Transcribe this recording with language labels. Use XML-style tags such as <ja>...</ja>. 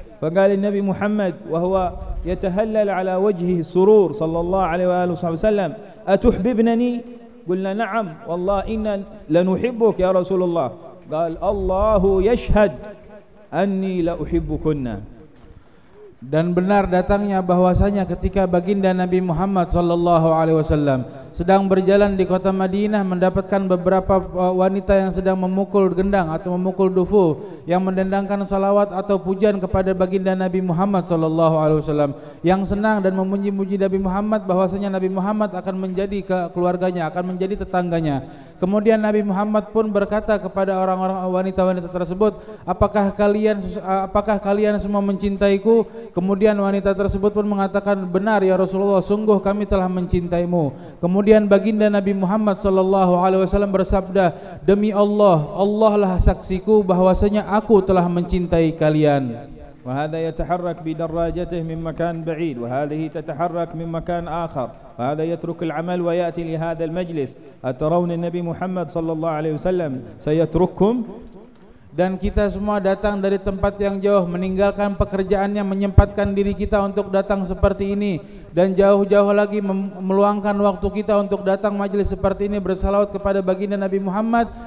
<ar>فقال النبي محمد وهو يتهلل على وجهه السرور صلى الله عليه وآله وصحبه وسلم أتحببنني؟ قلنا نعم والله إنا لنحبك يا رسول الله. قال الله يشهد أني لأحبكن.</ar> <id>Dan benar datangnya bahwasanya ketika baginda Nabi Muhammad sallallahu alaihi wasallam sedang berjalan di kota Madinah, mendapatkan beberapa wanita yang sedang memukul gendang atau memukul dufu, yang mendendangkan salawat atau pujian kepada baginda Nabi Muhammad sallallahu alaihi wasallam, yang senang dan memuji-muji Nabi Muhammad bahwasanya Nabi Muhammad akan menjadi keluarganya, akan menjadi tetangganya. Kemudian Nabi Muhammad pun berkata kepada orang-orang wanita-wanita tersebut, apakah kalian semua mencintaiku? Kemudian wanita tersebut pun mengatakan, benar ya Rasulullah, sungguh kami telah mencintaimu. Kemudian baginda Nabi Muhammad sallallahu alaihi wasallam bersabda, demi Allah, Allah lah saksiku bahwasanya aku telah mencintai kalian.</id> <ar>وهذا يتحرك بدراجته من مكان بعيد وهذه تتحرك من مكان آخر وهذا يترك العمل ويأتي لهذا المجلس أترون النبي محمد صلى الله عليه وسلم سيترككم.</ar> <id>Dan kita semua datang dari tempat yang jauh, meninggalkan pekerjaannya, menyempatkan diri kita untuk datang seperti ini, dan jauh-jauh lagi meluangkan waktu kita untuk datang majlis seperti ini bersalawat kepada baginda Nabi Muhammad.</id>